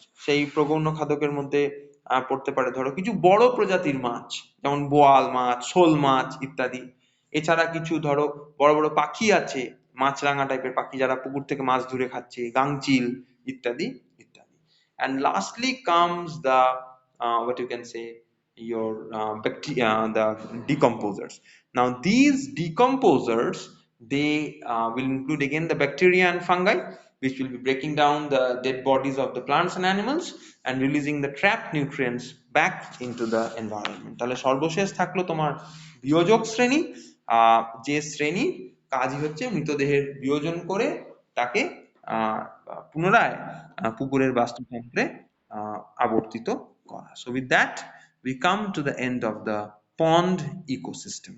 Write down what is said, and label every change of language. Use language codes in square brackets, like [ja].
[bn] সেই প্রগৌণ খাদকের মধ্যে পড়তে পারে ধরো কিছু বড় প্রজাতির মাছ, যেমন বোয়াল মাছ, শোল মাছ ইত্যাদি। এছাড়া কিছু ধরো বড় বড় পাখি আছে, মাছরাঙা টাইপের পাখি যারা পুকুর থেকে মাছ ধরে খাচ্ছে, গাংচিল ইত্যাদি ইত্যাদি। [en] And lastly comes the what you can say your bacteria, the decomposers. Now these decomposers, they will include again the bacteria and fungi, which will be breaking down the dead bodies of the plants and animals and releasing the trapped nutrients back into the environment. [bn] তাহলে সর্বশেষ থাকলো তোমার বিয়োজক শ্রেণী, যে শ্রেণী কাজই হচ্ছে মৃতদেহের বিয়োজন করে তাকে পুনরায় পুকুরের বাস্তুতন্ত্রে আবর্তিত করা। [en] So with that we come to the end of the pond ecosystem.